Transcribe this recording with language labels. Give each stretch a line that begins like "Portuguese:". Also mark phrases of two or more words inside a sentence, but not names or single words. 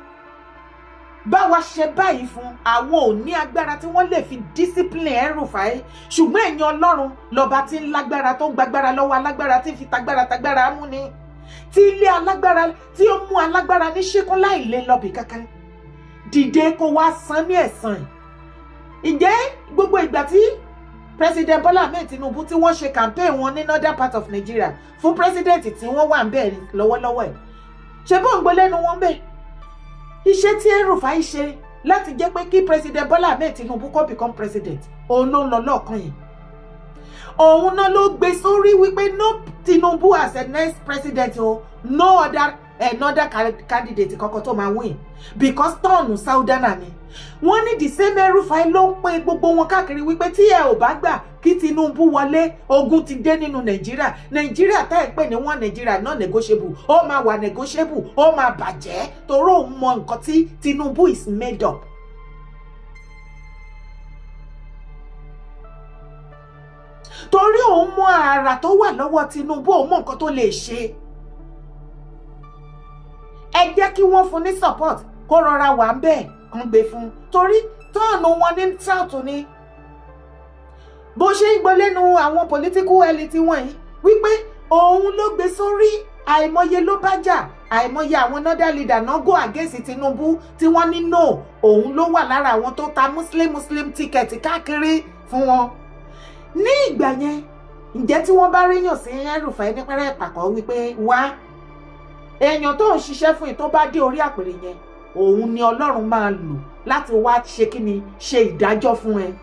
Yoruba: Báwa ṣe báyìí fún àwọn ò ní agbára tí wọ́n lè fi discipline El-Rufai, ṣùgbọ́n ẹ̀yin Ọlọ́run lọ́ba tí ń lágbára tó ń gbàgbára lọ́wọ́ alágbára tí ń fi tagbára mú ni, tí ilé alágbára tí ó mú alágbára ní ṣíkún láì lè lọ́bì kankan. Dìde kó wá san ní ẹ̀san. Ǹjẹ́ gbogbo ìgbà tí President Bola Ahmed Tinubu tí wọ́n ṣe campaign wọn ní
English: northern part of Nigeria
Yoruba: fún president tí wọ́n wà ń bẹ̀ lọ́wọ́lọ́wọ́ ẹ̀, ṣe bó ń gbọ́ lẹ́nu wọn bẹ́ẹ̀? Iṣẹ́ tí El-Rufai ṣe láti jẹ́ pé kí President Bola Ahmed Tinubu kó
English: become president,
Yoruba: òun ló ń lọ lọ́ọ̀kan yìí. Òun náà ló gbé sórí wípé
English: no Tinubu as a next president
Yoruba: o,
English: no other candidate
Yoruba: kankan tó máa win because tọ́ọ̀nù Saudana ni. Wọ́n ní
English: the same
Yoruba: El-Rufai ló ń pe gbogbo wọn káàkiri wípé tí ẹ ò bá gbà kí Tinubu wọlé, ogun ti dé nínú Nàìjíríà. Nàìjíríà tá ẹ̀ pè ní wọ́n Nàìjíríà náà negotiable, ó máa wà negotiable, ó máa bàjẹ́ torí òun mọ nǹkan tí Tinubu
English: is made up.
Yoruba: Torí òun mọ àrà tó wà lọ́wọ́ Tinubu, òun mọ nǹkan tó lè ṣe. Ẹ jẹ́ kí wọ́n fún ní support kó rọra wà ń bẹ́ẹ̀ kan gbé fún, torí tọ́ọ̀nù wọn ní south ni. Bó ṣe ń gbọ́ lẹ́nu àwọn
English: political elite
Yoruba: wọ̀nyí wípé òun ló gbé sórí, àìmọye ló bá jà, àìmọye àwọn
English: northern leader
Yoruba: náà
English: go against
Yoruba: Tinubu tí wọ́n ní no, òun ló wà lára àwọn tó ta
English: muslim ticket
Yoruba: káàkiri fún wọn. Ní ìgbà yẹn, ǹjẹ́ tí wọ́n bá ríyàn sí El-Rufai ní pẹ́rẹ́ ìpàkọ́ wípé wá èèyàn tó ń ṣiṣẹ́ fún yìí tó bá dé orí àpèrè yẹn, òun ni Ọlọ́run máa lò láti wá ṣe kíni, ṣe ìdájọ́ fún ẹ.